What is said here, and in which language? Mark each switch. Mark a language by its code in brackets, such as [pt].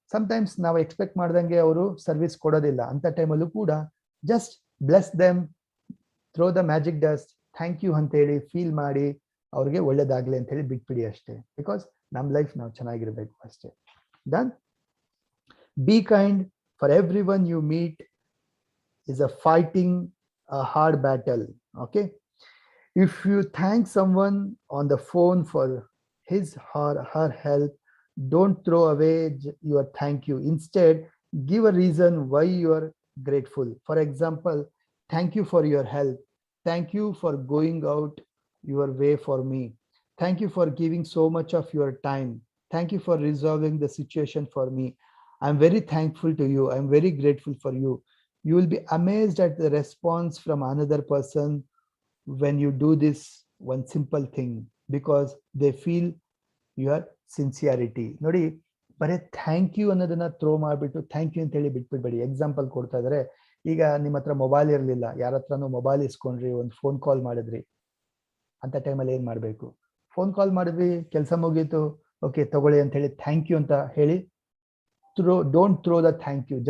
[kn] Sometimes ನಾವು expect ಮಾಡ್ದಂಗೆ ಅವರು ಸರ್ವಿಸ್ ಕೊಡೋದಿಲ್ಲ. ಅಂತ ಟೈಮಲ್ಲೂ ಕೂಡ [en] just bless them, throw the magic dust, thank you [kn] ಅಂತೇಳಿ ಫೀಲ್ ಮಾಡಿ ಅವ್ರಿಗೆ ಒಳ್ಳೇದಾಗ್ಲಿ ಅಂತ ಹೇಳಿ ಬಿಟ್ಬಿಡಿ ಅಷ್ಟೇ. ಬಿಕಾಸ್ ನಮ್ಮ ಲೈಫ್ ನಾವು ಚೆನ್ನಾಗಿರ್ಬೇಕು ಅಷ್ಟೇ. [en] Done. Be kind for everyone you meet is a fighting a hard battle. Okay, if you thank someone on the phone for his or her help, don't throw away your thank you. Instead, give a reason why you are grateful. For example, thank you for your help, thank you for going out your way for me, thank you for giving so much of your time, thank you for resolving the situation for me, I'm very thankful to you, I'm very grateful for you. You will be amazed at the response from another person when you do this one simple thing, because they feel your sincerity. [kn] ನೋಡಿ, ಬರೀ thank you ಅನ್ನೋದನ್ನ throw ಮಾಡ್ಬಿಟ್ಟು thank you ಅಂತ ಹೇಳಿ ಬಿಟ್ಬಿಡ್ಬೇಡಿ. Example ಕೊಡ್ತಾ ಇದಾರೆ, ಈಗ ನಿಮ್ಮ ಹತ್ರ ಮೊಬೈಲ್ ಇರಲಿಲ್ಲ, ಯಾರ ಹತ್ರನೂ ಮೊಬೈಲ್ ಇಸ್ಕೊಂಡ್ರಿ, ಒಂದು ಫೋನ್ ಕಾಲ್ ಮಾಡಿದ್ರಿ. ಅಂತ ಟೈಮಲ್ಲಿ ಏನ್ ಮಾಡ್ಬೇಕು? ಫೋನ್ ಕಾಲ್ ಮಾಡಿದ್ವಿ, ಕೆಲಸ ಮುಗೀತು, ಓಕೆ ತಗೊಳ್ಳಿ ಅಂತ ಹೇಳಿ ಥ್ಯಾಂಕ್ ಯು ಅಂತ ಹೇಳಿ [en] Don't throw the thank you.